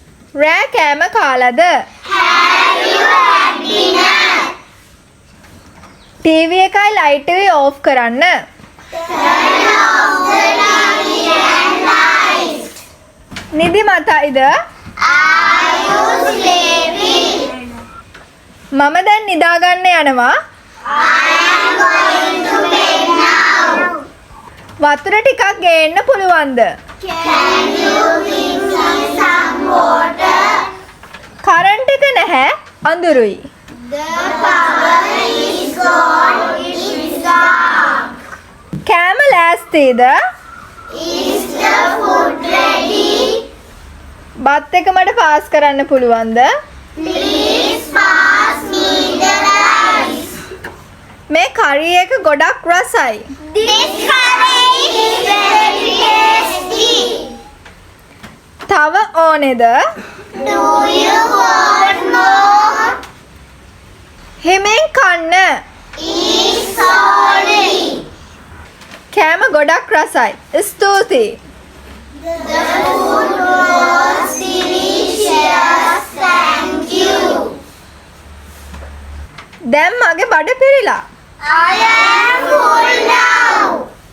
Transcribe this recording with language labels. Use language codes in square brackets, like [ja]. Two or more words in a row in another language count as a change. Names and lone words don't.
[si] රෑ කෑම කාලද? [en] Have you had dinner? [si] ටීවී එකයි ලයිට් එකයි ඕෆ් කරන්න. [en] Turn off the TV and light. [si] නිදිමතයිද? [en] Are you sleepy? [si] මම දැන් නිදාගන්න යනවා. [en] I am going to bed now. [si] වතුර ටිකක් ගේන්න පුළුවන්ද? [en] Can you give me some water? [si] කරන්ට් එක නැහැ, අඳුරුයි. [en] The power is gone. It is dark. [si] කෑම ලෑස්තිද? [en] Is the food ready? [si] බත් එක මට පාස් කරන්න පුළුවන්ද? [en] Please pass me the rice. [si] මේ කරි එක ගොඩක් රසයි. [en] This curry is very tasty. [si] තව ඕනේද? [en] Do you want more? [si] හිමෙන් කන්න. [en] Eat slowly. [si] කෑම ගොඩක් රසයි. ස්තුතියි. [en] The food was delicious. Thank you. [si] දැන් මගේ බඩ පිරිලා. [en] I am full now.